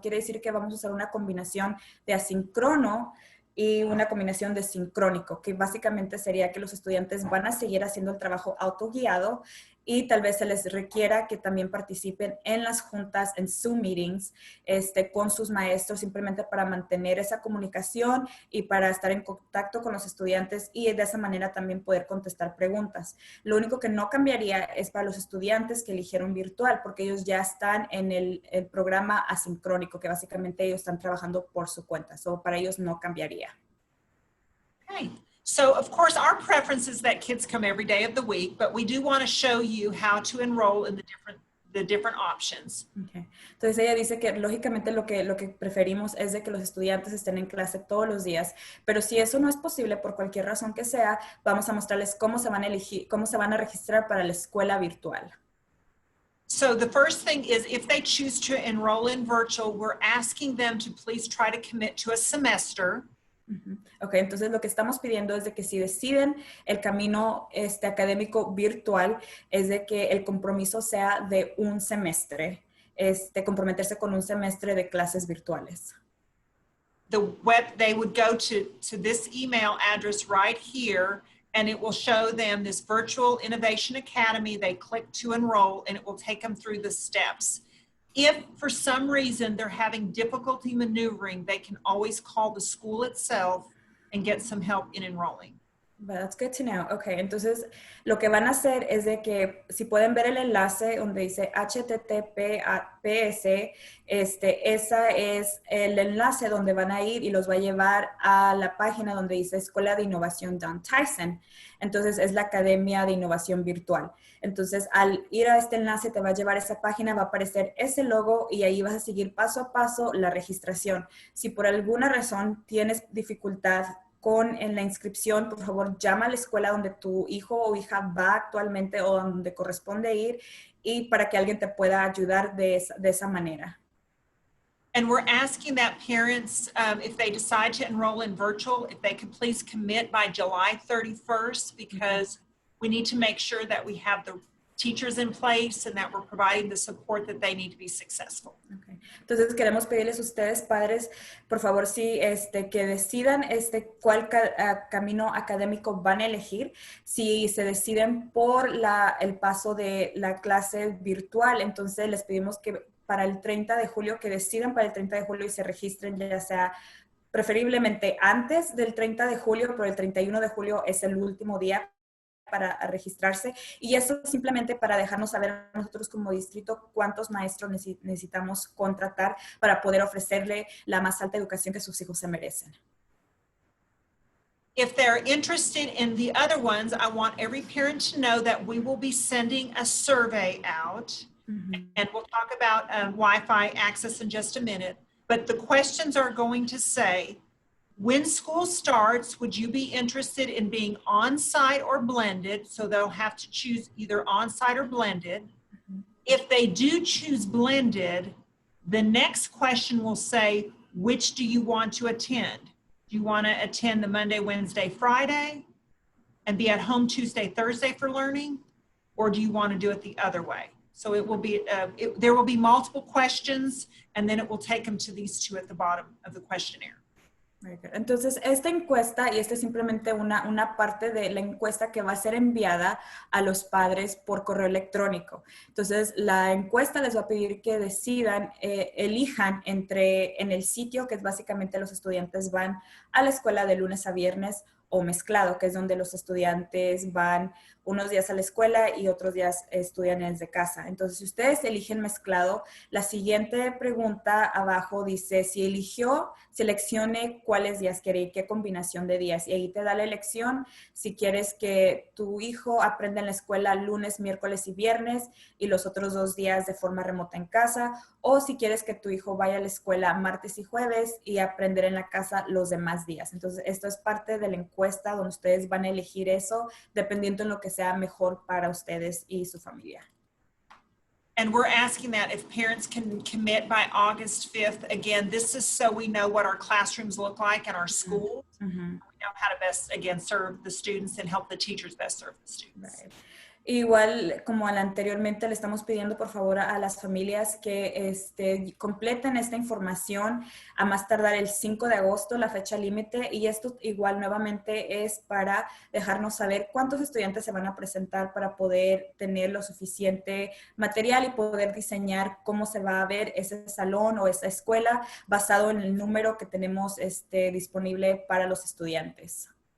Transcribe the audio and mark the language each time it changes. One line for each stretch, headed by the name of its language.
Spanish: Quiere decir que vamos a usar una combinación de asíncrono y una combinación de sincrónico, que básicamente sería que los estudiantes van a seguir haciendo el trabajo autoguiado y tal vez se les requiera que también participen en las juntas, en
English: Zoom meetings,
Spanish: con sus maestros, simplemente para mantener esa comunicación y para estar en contacto con los estudiantes y de esa manera también poder contestar preguntas. Lo único que no cambiaría es para los estudiantes que eligieron virtual, porque ellos ya están en el programa asincrónico, que básicamente ellos están trabajando por su cuenta. So, para ellos no cambiaría.
English: Okay. So, of course, our preference is that kids come every day of the week, but we do want to show you how to enroll in the different options. Okay.
Spanish: Entonces, ella dice que lógicamente lo que preferimos es de que los estudiantes estén en clase todos los días, pero si eso no es posible por cualquier razón que sea, vamos a mostrarles cómo se van a registrar para la escuela virtual.
English: So the first thing is if they choose to enroll in virtual, we're asking them to please try to commit to a semester.
Spanish: Ok, entonces lo que estamos pidiendo es de que si deciden el camino académico virtual, es de que el compromiso sea de un semestre, comprometerse con un semestre de clases virtuales.
English: They would go to this email address right here, and it will show them this Virtual Innovation Academy. They click to enroll, and it will take them through the steps. If for some reason they're having difficulty maneuvering, they can always call the school itself and get some help in enrolling. But that's good to know.
Spanish: Okay, entonces lo que van a hacer es de que si pueden ver el enlace donde dice HTTPS, esa es el enlace donde van a ir y los va a llevar a la página donde dice Escuela de Innovación Down Tyson. Entonces es la Academia de Innovación Virtual. Entonces al ir a este enlace te va a llevar a esa página, va a aparecer ese logo y ahí vas a seguir paso a paso la registración. Si por alguna razón tienes dificultad en la inscripción, por favor, llama a la escuela donde tu hijo o hija va actualmente o donde corresponde ir y para que alguien te pueda ayudar de esa manera.
English: And we're asking that parents, if they decide to enroll in virtual, if they could please commit by July 31st, because we need to make sure that we have the teachers in place and that we're providing the support that they need to be successful. Okay.
Spanish: Entonces queremos pedirles a ustedes, padres, por favor, sí, que decidan cuál camino académico van a elegir. Si se deciden por el paso de la clase virtual, entonces les pedimos que para el 30 de julio, que decidan para el 30 de julio y se registren, ya sea preferiblemente antes del 30 de julio, pero el 31 de julio es el último día para registrarse, y eso simplemente para dejarnos saber a nosotros como distrito cuántos maestros necesitamos contratar para poder ofrecerle la más alta educación que sus hijos se merecen.
English: If they're interested in the other ones, I want every parent to know that we will be sending a survey out, and we'll talk about Wi-Fi access in just a minute, but the questions are going to say, when school starts, would you be interested in being on-site or blended? So they'll have to choose either on-site or blended. If they do choose blended, the next question will say, which do you want to attend? Do you want to attend the Monday, Wednesday, Friday and be at home Tuesday, Thursday for learning? Or do you want to do it the other way? So it will be, there will be multiple questions, and then it will take them to these two at the bottom of the questionnaire.
Spanish: Entonces, esta encuesta, y esta es simplemente una parte de la encuesta que va a ser enviada a los padres por correo electrónico. Entonces, la encuesta les va a pedir que decidan, elijan en el sitio, que es básicamente los estudiantes van a la escuela de lunes a viernes, o mezclado, que es donde los estudiantes van unos días a la escuela y otros días estudian desde casa. Entonces, si ustedes eligen mezclado, la siguiente pregunta abajo dice, si eligió, seleccione cuáles días quiere y qué combinación de días. Y ahí te da la elección si quieres que tu hijo aprenda en la escuela lunes, miércoles y viernes y los otros 2 días de forma remota en casa, o si quieres que tu hijo vaya a la escuela martes y jueves y aprender en la casa los demás días. Entonces, esto es parte de la encuesta donde ustedes van a elegir eso dependiendo en lo que sea mejor para ustedes y su familia.
English: And we're asking that if parents can commit by August 5th. Again, this is so we know what our classrooms look like in our schools. Mm-hmm. We know how to best, again, serve the students and help the teachers best serve the students. Right.
Spanish: Igual, como anteriormente, le estamos pidiendo por favor a las familias que completen esta información a más tardar el 5 de agosto, la fecha límite, y esto igual nuevamente es para dejarnos saber cuántos estudiantes se van a presentar para poder tener lo suficiente material y poder diseñar cómo se va a ver ese salón o esa escuela basado en el número que tenemos disponible para los estudiantes.